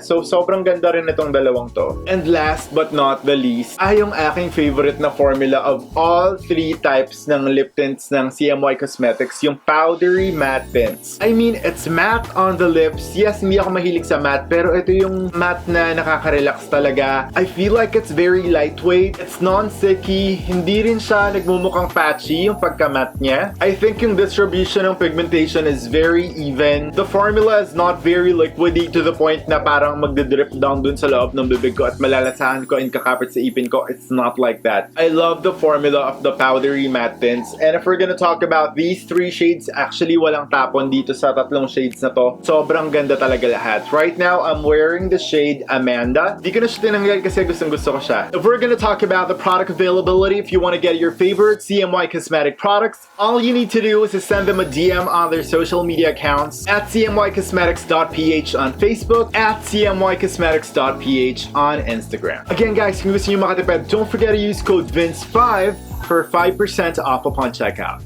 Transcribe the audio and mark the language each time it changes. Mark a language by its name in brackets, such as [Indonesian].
[Filipino] So, sobrang ganda rin itong dalawang to. [English] And last but not the least, [Filipino] ay yung aking favorite na formula of all 3 types ng lip tints ng CMY Cosmetics, yung powdery matte tints. [English] I mean, it's matte on the lips. [Filipino] Yes, hindi ako mahilig sa matte, pero ito yung matte na nakaka-relax talaga. [English] I feel like it's very lightweight. It's non-sticky. [Filipino] Hindi rin siya nagmumukhang patchy yung pagka-matte niya. [English] I think yung distribution ng pigmentation is very even. The formula is not very liquidy to the point [Filipino] na parang magdidrip down dun sa loob ng bibig ko at malalasahan ko and kakapit sa ipin ko. [English] It's not like that. I love the formula of the powdery matte tints. And if we're gonna talk about these 3 shades, actually [Filipino] walang tapon dito sa tatlong shades na to. Sobrang ganda talaga lahat. [English] Right now, I'm wearing the shade Amanda. [Filipino] Di ko na siya tinanggal kasi gustong-gusto ko siya. [English] If we're gonna talk about the product availability, if you want to get your favorite CMY Cosmetic products, all you need to do is to send them a DM on their social media accounts at cmycosmetics.ph on Facebook, at cmycosmetics.ph on Instagram. Again guys, [Filipino] kung gusto nyo makatipid, [English] don't forget to use code VINCE5 for 5% off upon checkout.